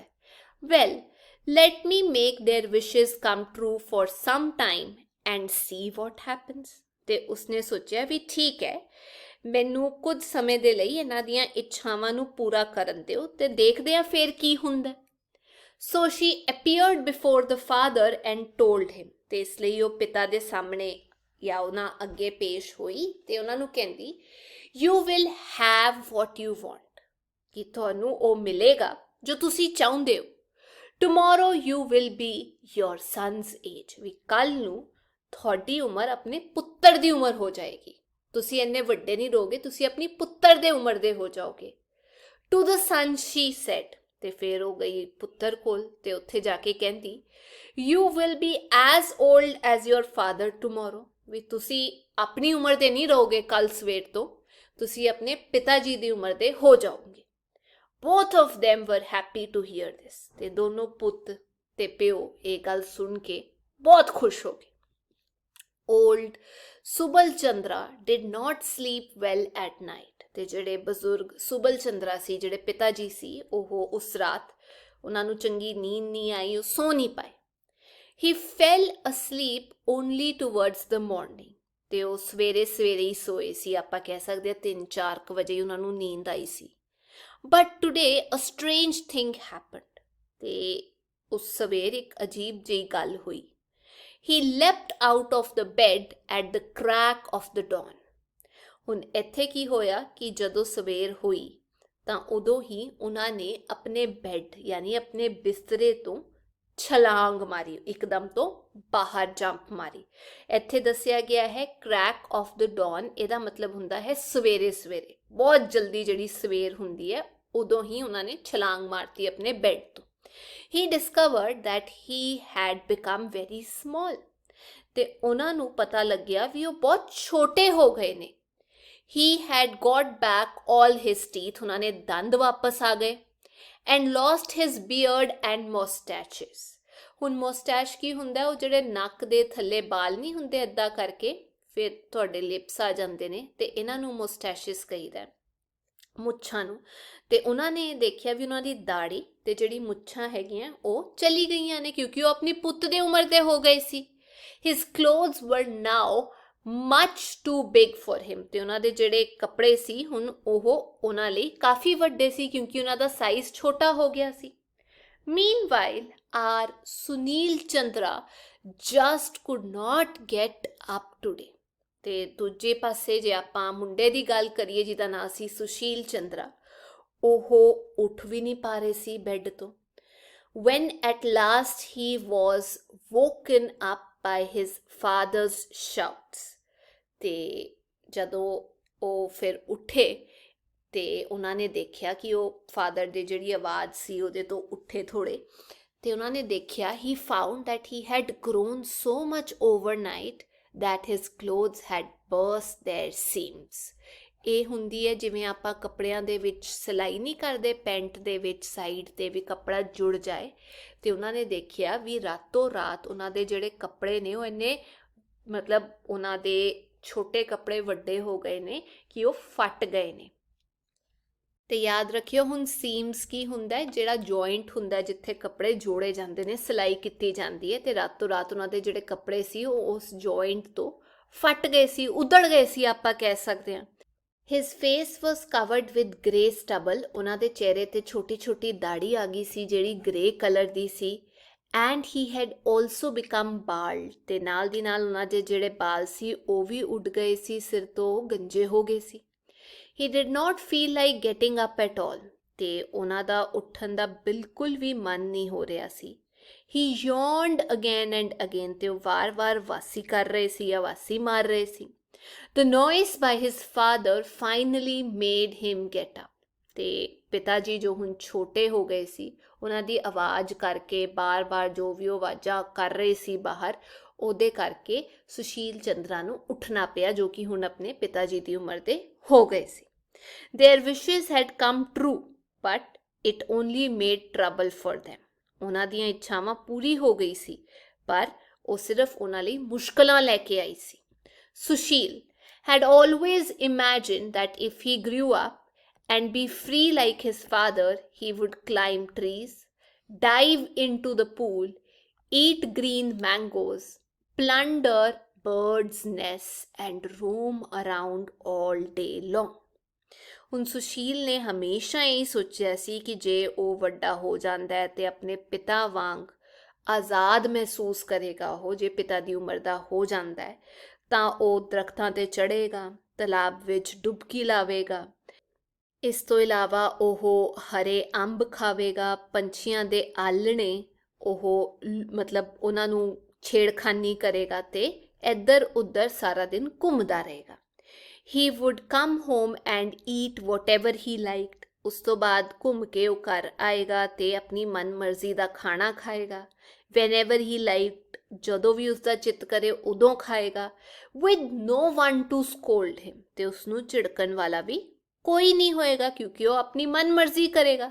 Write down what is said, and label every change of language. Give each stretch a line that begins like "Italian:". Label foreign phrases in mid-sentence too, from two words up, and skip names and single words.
English: well let me make their wishes come true for some time and see what happens,
Punjabi: ਤੇ ਉਸਨੇ ਸੋਚਿਆ ਵੀ ਠੀਕ ਹੈ, ਮੈਨੂੰ ਕੁਝ ਸਮੇਂ ਦੇ ਲਈ ਇਹਨਾਂ ਦੀਆਂ ਇੱਛਾਵਾਂ ਨੂੰ ਪੂਰਾ ਕਰਨ ਦਿਓ ਤੇ ਦੇਖਦੇ ਆ ਫਿਰ ਕੀ ਹੁੰਦਾ।
English: So she appeared before the father and told him,
Punjabi: ਤੇ ਇਸ ਲਈ ਉਹ ਪਿਤਾ ਦੇ ਸਾਹਮਣੇ ਜਾਂ ਉਹਨਾਂ ਅੱਗੇ ਪੇਸ਼ ਹੋਈ ਤੇ ਉਹਨਾਂ ਨੂੰ ਕਹਿੰਦੀ,
English: You will have what you want,
Punjabi: ਕਿ ਤੁਹਾਨੂੰ ਉਹ ਮਿਲੇਗਾ ਜੋ ਤੁਸੀਂ ਚਾਹੁੰਦੇ ਹੋ।
English: Tomorrow you will be your son's age,
Punjabi: ਵੀ ਕੱਲ ਨੂੰ ਤੁਹਾਡੀ ਉਮਰ ਆਪਣੇ ਪੁੱਤਰ ਦੀ ਉਮਰ ਹੋ ਜਾਏਗੀ, ਤੁਸੀਂ ਇੰਨੇ ਵੱਡੇ ਨਹੀਂ ਰਹੋਗੇ, ਤੁਸੀਂ ਆਪਣੀ ਪੁੱਤਰ ਦੇ ਉਮਰ ਦੇ ਹੋ ਜਾਓਗੇ।
English: To the son she said,
Punjabi: ਤੇ ਫਿਰ ਉਹ ਗਈ ਪੁੱਤਰ ਕੋਲ ਤੇ ਉੱਥੇ ਜਾ ਕੇ ਕਹਿੰਦੀ,
English: You will be as old as your father tomorrow,
Punjabi: ਵੀ ਤੁਸੀਂ ਆਪਣੀ ਉਮਰ ਦੇ ਨਹੀਂ ਰਹੋਗੇ ਕੱਲ ਸਵੇਰ ਤੋਂ, ਤੁਸੀਂ ਆਪਣੇ ਪਿਤਾ ਜੀ ਦੀ ਉਮਰ ਦੇ ਹੋ ਜਾਓਗੇ।
English: Both of them were happy to hear this,
Punjabi: ਤੇ ਦੋਨੋਂ ਪੁੱਤ ਤੇ ਪਿਓ ਇਹ ਗੱਲ ਸੁਣ ਕੇ ਬਹੁਤ ਖੁਸ਼ ਹੋ ਗਏ।
English: Old ਸੁਬਲ ਚੰਦਰਾ did not sleep well at night,
Punjabi: ਤੇ ਜਿਹੜੇ ਬਜ਼ੁਰਗ ਸੁਬਲ ਚੰਦਰਾ ਸੀ, ਜਿਹੜੇ ਪਿਤਾ ਜੀ ਸੀ, ਉਹ ਉਸ ਰਾਤ ਉਹਨਾਂ ਨੂੰ ਚੰਗੀ ਨੀਂਦ ਨਹੀਂ ਆਈ, ਉਹ ਸੋ ਨਹੀਂ ਪਾਏ।
English: He fell asleep only towards the morning,
Punjabi: ਤੇ ਉਹ ਸਵੇਰੇ ਸਵੇਰੇ ਹੀ ਸੋਏ ਸੀ, ਆਪਾਂ ਕਹਿ ਸਕਦੇ ਹਾਂ 3-4 ਵਜੇ ਉਹਨਾਂ ਨੂੰ ਨੀਂਦ ਆਈ ਸੀ।
English: But today a strange thing happened,
Punjabi: ਤੇ ਉਸ ਸਵੇਰ ਇੱਕ ਅਜੀਬ ਜਿਹੀ ਗੱਲ ਹੋਈ।
English: He leapt out of the bed at the crack of the dawn,
Punjabi: ਹੁਣ ਇੱਥੇ ਕੀ ਹੋਇਆ ਕਿ ਜਦੋਂ ਸਵੇਰ ਹੋਈ ਤਾਂ ਉਦੋਂ ਹੀ ਉਹਨਾਂ ਨੇ ਆਪਣੇ ਬੈੱਡ ਯਾਨੀ ਆਪਣੇ ਬਿਸਤਰੇ ਤੋਂ ਛਲਾਂਗ ਮਾਰੀ, ਇੱਕਦਮ ਤੋਂ ਬਾਹਰ ਜੰਪ ਮਾਰੀ। ਇੱਥੇ ਦੱਸਿਆ ਗਿਆ ਹੈ
English: crack of the dawn,
Punjabi: ਇਹਦਾ ਮਤਲਬ ਹੁੰਦਾ ਹੈ ਸਵੇਰੇ ਸਵੇਰੇ, ਬਹੁਤ ਜਲਦੀ ਜਿਹੜੀ ਸਵੇਰ ਹੁੰਦੀ ਹੈ ਉਦੋਂ ਹੀ ਉਹਨਾਂ ਨੇ ਛਲਾਂਗ ਮਾਰਤੀ ਆਪਣੇ ਬੈੱਡ ਤੋਂ।
English: He discovered that he had become very small,
Punjabi: ਤੇ ਉਹਨਾਂ ਨੂੰ ਪਤਾ ਲੱਗਿਆ ਵੀ ਉਹ ਬਹੁਤ ਛੋਟੇ ਹੋ ਗਏ ਨੇ।
English: He had got back all his teeth,
Punjabi: ਉਹਨਾਂ ਦੇ ਦੰਦ ਵਾਪਸ ਆ ਗਏ।
English: And lost his beard and mustaches,
Punjabi: ਹੁਣ ਮੁਸਟੈਸ਼ ਕੀ ਹੁੰਦਾ, ਉਹ ਜਿਹੜੇ ਨੱਕ ਦੇ ਥੱਲੇ ਬਾਲ ਨਹੀਂ ਹੁੰਦੇ ਇੱਦਾਂ ਕਰਕੇ ਫਿਰ ਤੁਹਾਡੇ ਲਿਪਸ ਆ ਜਾਂਦੇ ਨੇ, ਤੇ ਇਹਨਾਂ ਨੂੰ ਮੁਸਟੈਸ਼ਿਸ ਕਹੀਦਾ, ਮੁੱਛਾਂ ਨੂੰ। ਤੇ ਉਹਨਾਂ ਨੇ ਦੇਖਿਆ ਵੀ ਉਹਨਾਂ ਦੀ ਦਾੜੀ ਤੇ ਜਿਹੜੀ ਮੁੱਛਾਂ ਹੈਗੀਆਂ ਉਹ ਚਲੀ ਗਈਆਂ ਨੇ, ਕਿਉਂਕਿ ਉਹ ਆਪਣੀ ਪੁੱਤ ਦੇ ਉਮਰ ਦੇ ਹੋ ਗਏ ਸੀ।
English: His clothes were now much too big for him,
Punjabi: ਤੇ ਉਹਨਾਂ ਦੇ ਜਿਹੜੇ ਕੱਪੜੇ ਸੀ ਹੁਣ ਉਹ ਉਹਨਾਂ ਲਈ ਕਾਫੀ ਵੱਡੇ ਸੀ, ਕਿਉਂਕਿ ਉਹਨਾਂ ਦਾ ਸਾਈਜ਼ ਛੋਟਾ ਹੋ ਗਿਆ ਸੀ।
English: Meanwhile our Sunil Chandra just could not get up today,
Punjabi: ਤੇ ਦੂਜੇ ਪਾਸੇ ਜੇ ਆਪਾਂ ਮੁੰਡੇ ਦੀ ਗੱਲ ਕਰੀਏ ਜਿਹਦਾ ਨਾਂ ਸੀ ਸੁਸ਼ੀਲ ਚੰਦਰਾ, ਉਹ ਉੱਠ ਵੀ ਨਹੀਂ ਪਾ ਰਹੇ ਸੀ ਬੈੱਡ ਤੋਂ।
English: when at last he was woken up by his father's shouts,
Punjabi: ਤੇ ਜਦੋਂ ਉਹ ਫਿਰ ਉੱਠੇ ਤੇ ਉਹਨਾਂ ਨੇ ਦੇਖਿਆ ਕਿ ਉਹ ਫਾਦਰ ਦੀ ਜਿਹੜੀ ਆਵਾਜ਼ ਸੀ ਉਹਦੇ ਤੋਂ ਉੱਠੇ ਥੋੜ੍ਹੇ, ਤੇ ਉਹਨਾਂ ਨੇ ਦੇਖਿਆ
English: he found that he had grown so much overnight that his clothes had burst their seams।
Punjabi: ਇਹ ਹੁੰਦੀ ਹੈ ਜਿਵੇਂ ਆਪਾਂ ਕੱਪੜਿਆਂ ਦੇ ਵਿੱਚ ਸਿਲਾਈ ਨਹੀਂ ਕਰਦੇ, ਪੈਂਟ ਦੇ ਵਿੱਚ ਸਾਈਡ 'ਤੇ ਵੀ ਕੱਪੜਾ ਜੁੜ ਜਾਏ, ਤੇ ਉਹਨਾਂ ਨੇ ਦੇਖਿਆ ਵੀ ਰਾਤੋਂ ਰਾਤ ਉਹਨਾਂ ਦੇ ਜਿਹੜੇ ਕੱਪੜੇ ਨੇ ਉਹ ਇੰਨੇ ਮਤਲਬ ਉਹਨਾਂ ਦੇ ਛੋਟੇ ਕੱਪੜੇ ਵੱਡੇ ਹੋ ਗਏ ਨੇ ਕਿ ਉਹ ਫਟ ਗਏ ਨੇ। ਤੇ ਯਾਦ ਰੱਖਿਓ ਹੁਣ ਸੀਮਸ ਕੀ ਹੁੰਦਾ ਹੈ, ਜਿਹੜਾ ਜੁਆਇੰਟ ਹੁੰਦਾ ਜਿੱਥੇ ਕੱਪੜੇ ਜੋੜੇ ਜਾਂਦੇ ਨੇ, ਸਿਲਾਈ ਕੀਤੀ ਜਾਂਦੀ ਹੈ, ਤੇ ਰਾਤੋਂ ਰਾਤ ਉਹਨਾਂ ਦੇ ਜਿਹੜੇ ਕੱਪੜੇ ਸੀ ਉਹ ਉਸ ਜੁਆਇੰਟ ਤੋਂ ਫਟ ਗਏ ਸੀ, ਉਧੜ ਗਏ ਸੀ ਆਪਾਂ ਕਹਿ ਸਕਦੇ ਹਾਂ।
English: His face was covered with grey stubble,
Punjabi: ਉਹਨਾਂ ਦੇ ਚਿਹਰੇ ਤੇ ਛੋਟੀ ਛੋਟੀ ਦਾੜੀ ਆ ਗਈ ਸੀ ਜਿਹੜੀ
English: grey colour
Punjabi: ਦੀ ਸੀ।
English: and he had also become bald,
Punjabi: ਤੇ ਨਾਲ ਦੀ ਨਾਲ ਉਹਨਾਂ ਦੇ ਜਿਹੜੇ ਬਾਲ ਸੀ ਉਹ ਵੀ ਉੱਡ ਗਏ ਸੀ, ਸਿਰ ਤੋਂ ਗੰਜੇ ਹੋ ਗਏ ਸੀ।
English: he did not feel like getting up at all,
Punjabi: ਤੇ ਉਹਨਾਂ ਦਾ ਉੱਠਣ ਦਾ ਬਿਲਕੁਲ ਵੀ ਮਨ ਨਹੀਂ ਹੋ ਰਿਹਾ ਸੀ।
English: he yawned again and again,
Punjabi: ਤੇ ਉਹ ਵਾਰ-ਵਾਰ ਵਾਸੀ ਕਰ ਰਹੇ ਸੀ ਜਾਂ ਵਾਸੀ ਮਾਰ ਰਹੇ ਸੀ।
English: the noise by his father finally made him get up,
Punjabi: ਤੇ ਪਿਤਾ ਜੀ ਜੋ ਹੁਣ ਛੋਟੇ ਹੋ ਗਏ ਸੀ ਉਹਨਾਂ ਦੀ ਆਵਾਜ਼ ਕਰਕੇ ਬਾਰ-ਬਾਰ ਜੋ ਵੀ ਉਹ ਆਵਾਜ਼ਾਂ ਕਰ ਰਹੇ ਸੀ ਬਾਹਰ, ਉਹਦੇ ਕਰਕੇ ਸੁਸ਼ੀਲ ਚੰਦਰਾ ਨੂੰ ਉੱਠਣਾ ਪਿਆ, ਜੋ ਕਿ ਹੁਣ ਆਪਣੇ ਪਿਤਾ ਜੀ ਦੀ ਉਮਰ ਦੇ ਹੋ ਗਏ ਸੀ।
English: their wishes had come true, but it only made trouble for them,
Punjabi: ਉਹਨਾਂ ਦੀਆਂ ਇੱਛਾਵਾਂ ਪੂਰੀ ਹੋ ਗਈ ਸੀ ਪਰ ਉਹ ਸਿਰਫ ਉਹਨਾਂ ਲਈ ਮੁਸ਼ਕਲਾਂ ਲੈ ਕੇ ਆਈ ਸੀ।
English: Sushil had always imagined that if he grew up and be free like his father, he would climb trees, dive into the pool, eat green mangoes, plunder birds' nests and roam around all day long।
Punjabi: ਹੁਣ ਸੁਸ਼ੀਲ ਨੇ ਹਮੇਸ਼ਾ ਇਹ ਸੋਚਿਆ ਸੀ ਕਿ ਜੇ ਉਹ ਵੱਡਾ ਹੋ ਜਾਂਦਾ ਹੈ ਤੇ ਆਪਣੇ ਪਿਤਾ ਵਾਂਗ ਆਜ਼ਾਦ ਮਹਿਸੂਸ ਕਰੇਗਾ, ਉਹ ਜੇ ਪਿਤਾ ਦੀ ਉਮਰ ਦਾ ਹੋ ਜਾਂਦਾ ਹੈ ਤਾਂ ਉਹ ਦਰਖਤਾਂ 'ਤੇ ਚੜ੍ਹੇਗਾ, ਤਲਾਬ ਵਿੱਚ ਡੁਬਕੀ ਲਾਵੇਗਾ, ਇਸ ਤੋਂ ਇਲਾਵਾ ਉਹ ਹਰੇ ਅੰਬ ਖਾਵੇਗਾ, ਪੰਛੀਆਂ ਦੇ ਆਲਣੇ ਉਹ ਮਤਲਬ ਉਹਨਾਂ ਨੂੰ ਛੇੜਖਾਨੀ ਕਰੇਗਾ ਤੇ ਇੱਧਰ ਉੱਧਰ ਸਾਰਾ ਦਿਨ ਘੁੰਮਦਾ ਰਹੇਗਾ।
English: he would come home and eat whatever he liked,
Punjabi: ਉਸ ਤੋਂ ਬਾਅਦ ਘੁੰਮ ਕੇ ਉਹ ਘਰ ਆਏਗਾ ਤੇ ਆਪਣੀ ਮਨਮਰਜ਼ੀ ਦਾ ਖਾਣਾ ਖਾਏਗਾ।
English: whenever he liked,
Punjabi: ਜਦੋਂ ਵੀ ਉਸਦਾ ਚਿੱਤ ਕਰੇ ਉਦੋਂ ਖਾਏਗਾ।
English: with no one to scold him,
Punjabi: ਤੇ ਉਸਨੂੰ ਝਿੜਕਣ ਵਾਲਾ ਵੀ ਕੋਈ ਨਹੀਂ ਹੋਏਗਾ ਕਿਉਂਕਿ ਉਹ ਆਪਣੀ ਮਨਮਰਜ਼ੀ ਕਰੇਗਾ।